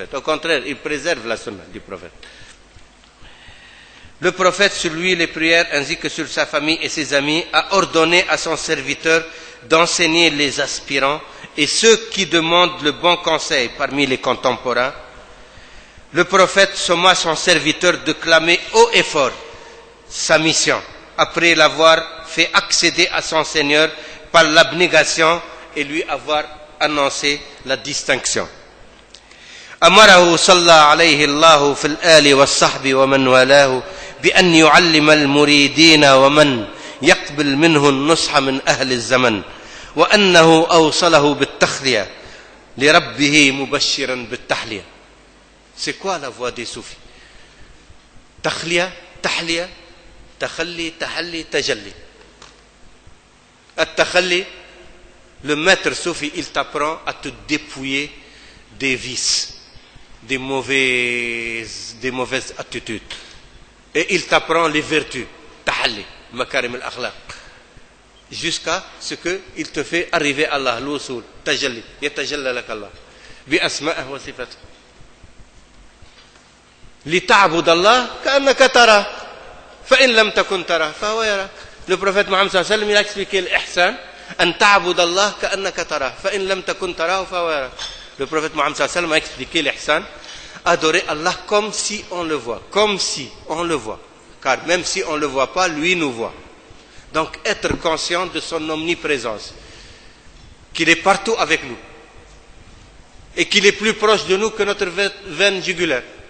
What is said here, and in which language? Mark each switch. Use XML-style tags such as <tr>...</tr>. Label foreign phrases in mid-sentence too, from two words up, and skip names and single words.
<fr>Au contraire, il préserve la sunna du prophète. Le prophète, sur lui les prières ainsi que sur sa famille et ses amis, a ordonné à son serviteur d'enseigner les aspirants et ceux qui demandent le bon conseil parmi les contemporains. Le prophète somma son serviteur de clamer haut et fort sa mission, après l'avoir fait accéder à son Seigneur par l'abnégation et lui avoir annoncé la distinction.</fr> <ar>أمره صلى عليه الله في الآل والصحب ومن والاه بأن يعلم المريدين ومن يقبل منه النصح من أهل الزمن وأنه أوصله بالتخلية لربه مبشرا بالتحلية.</ar> <fr>C'est quoi la voie des soufis?</fr> <ar>تخلية, تحلية, تخلي, تحلي, تجلي. التخلي,</ar> <fr>le maître soufi, il t'apprend à te dépouiller des vices, des mauvaises attitudes. Et il t'apprend les vertus,</fr> <ar>تحلي مكارم الأخلاق,</ar> <fr>jusqu'à ce qu'il te fait arriver à Allah, l'usul,</fr> <ar>تجلي يتجلى لك الله بأسمائه وصفاته. لتعبد الله كأنك ترى فإن لم تكن ترى فهو يراك.</ar> <fr>Le prophète Mohammed</fr> <ar>صلى الله عليه وسلم,</ar> <fr>il a expliqué l'ihsan,</fr> <ar>أن تعبد الله كأنك ترى فإن لم تكن ترى فهو يراك.</ar> <fr>Le prophète Mohammed</fr> <ar>صلى الله عليه وسلم</ar> <fr>a expliqué l'ihsan, adorer Allah comme si on le voit, comme si on le voit, car même si on ne le voit pas, lui nous voit. Donc être conscient de son omniprésence, qu'il est partout avec nous et qu'il est plus proche de nous que notre veine jugulaire.</fr>